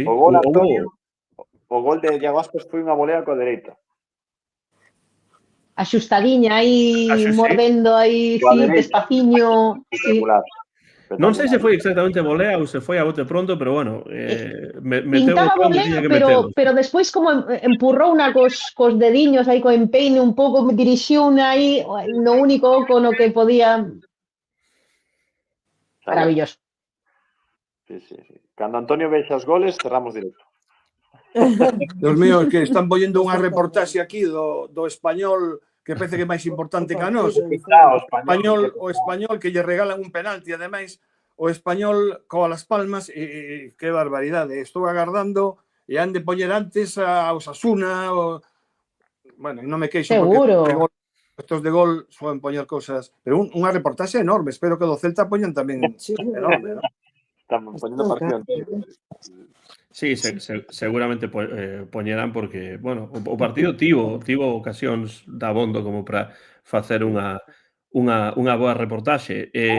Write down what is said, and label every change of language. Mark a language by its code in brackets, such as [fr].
[gl] O gol, Antonio, o gol de Iago Aspas foi unha volea coa dereita. Axustadiña aí, mordendo aí, despaciño. Non sei se foi exactamente volea ou se foi a bote pronto, pero bueno, pintaba volea, pero despois como empurrou unha cos dediños aí, co empeine un pouco, dirixiu unha aí, no único oco no que podía. Maravilloso. Sí. Cando Antonio vexa os goles, cerramos directo. Dios mío, que están poñendo unha reportaxe aquí do Español que parece que é máis importante que a nós. O Español que lle regalan un penalti, ademais, o Español coa Las Palmas e que barbaridade. Estou agardando e han de poñer antes a Osasuna, bueno, non me queixo Seguro. porque [es] estos de gol suelen [gl] poñer cousas, pero unha reportaxe enorme, espero que do Celta poñan tamén Sí, enorme, ¿no? [es] Estamos poniendo partido entero. [gl] Sí, seguramente poñerán porque, bueno, o partido tivo ocasións dabondo como para facer unha boa reportaxe.